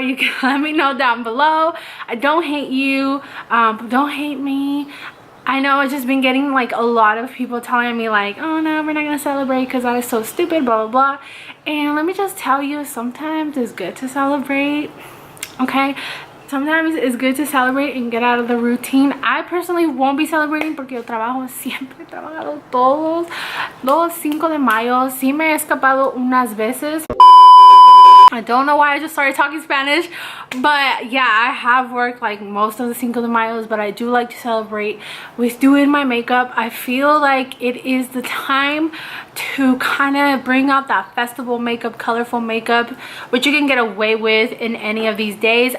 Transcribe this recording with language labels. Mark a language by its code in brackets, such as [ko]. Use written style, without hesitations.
[en] You can let me know down below. I don't hate you, but don't hate me. I know I've just been getting like a lot of people telling me like, oh no, we're not gonna celebrate because that is so stupid, blah blah blah. And let me just tell you, sometimes it's good to celebrate, okay? Sometimes it's good to celebrate and get out of the routine. I personally won't be celebrating [es] porque yo trabajo, siempre he trabajado todos los 5 de Mayo. Sí me he escapado unas veces. [en] I don't know why I just started talking Spanish, but yeah, I have worked like most of the Cinco de Mayos, but I do like to celebrate with doing my makeup. I feel like it is the time to kind of bring out that festival makeup, colorful makeup, which you can get away with in any of these days.